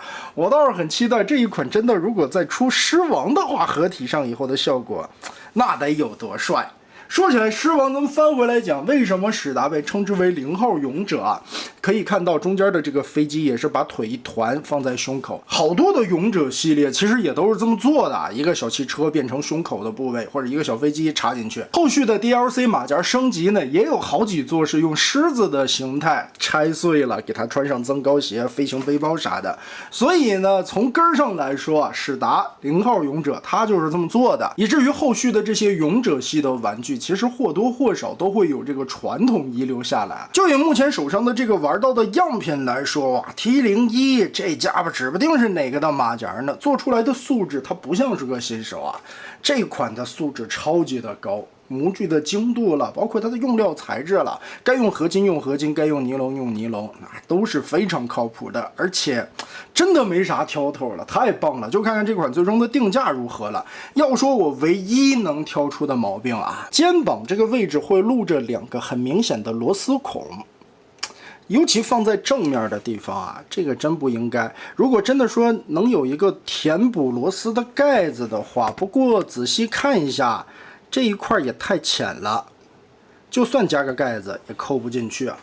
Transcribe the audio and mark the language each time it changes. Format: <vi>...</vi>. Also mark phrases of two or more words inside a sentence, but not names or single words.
<zh>我倒是很期待這一款真的如果再出獅王的話，合體上以後的效果，那得有多帥。說起來，獅王咱們翻回來講，為什麼史達被稱之為0號勇者啊？可以看到中間的這個飛機也是把腿一團放在胸口。好多的勇者系列其實也都是這麼做的，一個小汽車變成胸口的部位，或者一個小飛機插進去。後續的 DLC 馬甲升級呢，也有好幾座是用獅子的形態拆碎了，给它穿上增高鞋、飞行背包啥的。所以呢，從根儿上来說啊，史達0號勇者它就是这麼做的，以至於後續的這些勇者系的玩具，其實或多或少都會有這個傳統遺留下來。就以目前手上的這個玩到的樣品來說，哇 ，T01 這家伙指不定是哪個的馬甲呢，做出來的素質它不像是個新手啊，這款的素質超級的高。模具的精度了，包括它的用料材質了，該用合金用合金，該用尼龙用尼龙，都是非常靠譜的，而且真的没啥挑头了，太棒了！就看看这款最終的定價如何了。要說我唯一能挑出的毛病啊，肩膀這個位置會露着2個很明顯的螺絲孔。尤其放在正面的地方啊，這個真不應該。如果真的說能有一個填補螺絲的蓋子的話，不過仔細看一下。這一塊也太淺了，就算加個蓋子也扣不進去啊。</zh>